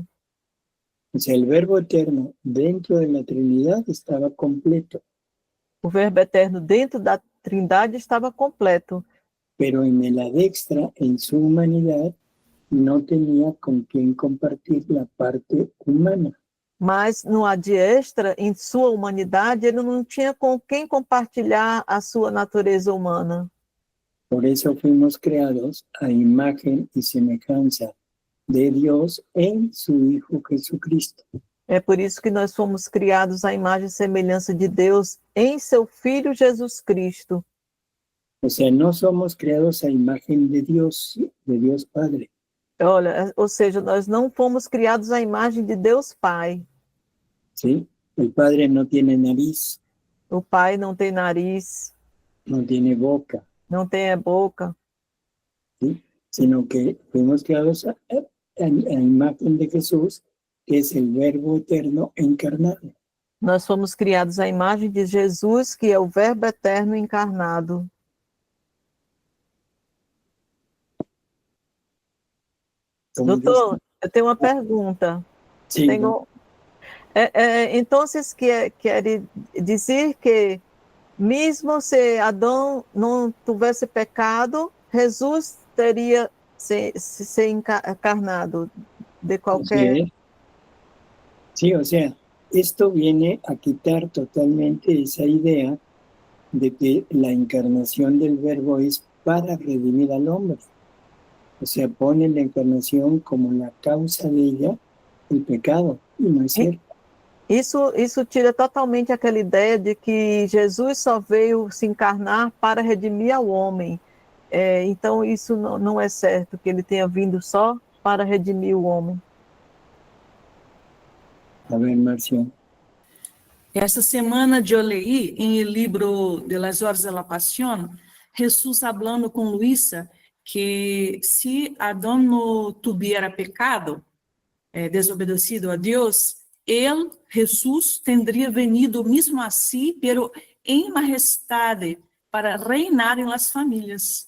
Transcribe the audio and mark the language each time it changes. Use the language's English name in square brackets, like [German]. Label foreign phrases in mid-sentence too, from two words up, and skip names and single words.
[Spanish] O sea, el Verbo Eterno dentro de la Trinidad estaba completo, [Portuguese] O Verbo Eterno dentro da Trindade estava completo, [Spanish] pero en el adextra, en su humanidad, no tenía con quien compartir la parte humana. [Portuguese] mas no adiestra, em sua humanidade, ele não tinha com quem compartilhar a sua natureza humana. [Spanish] Por eso fuimos creados a imagen y semejanza de Dios en su Hijo Jesucristo. [Portuguese] É por isso que nós fomos criados à imagem e semelhança de Deus em seu Filho Jesus Cristo. [Spanish] O sea, no somos creados a imagen de Dios Padre. [Portuguese] Olha, ou seja, nós não fomos criados à imagem de Deus Pai. [Spanish] ¿Sí? El Padre no tiene nariz, [Portuguese] O Pai não tem nariz, [Spanish] no tiene boca, [Portuguese] não tem boca, [Spanish] ¿sí? Sino que fuimos creados a imagen de Jesús, que es el Verbo Eterno encarnado. [Portuguese] Nós fomos criados à imagem de Jesus, que é o Verbo eterno encarnado. [Spanish] Como [Portuguese] Doutor, eu tenho uma pergunta. [Spanish] dice, sí, [Portuguese] Tenho, então, quer dizer que, mesmo se Adão não tivesse pecado, Jesus teria se encarnado de [Spanish] así [Portuguese] qualquer... [Spanish] es. Sí, o sea, esto viene a quitar totalmente esa idea de que la encarnación del Verbo es para redimir al hombre. O sea, pone la encarnación como la causa de ella, el pecado, y no es cierto. [Portuguese] Isso tira totalmente aquela ideia de que Jesus só veio se encarnar para redimir ao homem. Então, isso não é certo, que ele tenha vindo só para redimir o homem. [Spanish] A ver, Marcia. Esta semana eu leí em el libro de las horas de la pasión, Jesús hablando com Luisa que se Adão não tuviera pecado, [Portuguese] desobedecido a Deus, ele, [Spanish] Jesús, tendría venido [Portuguese] mesmo assim, [Spanish] pero [Portuguese] em majestade, [Spanish] para reinar em las famílias.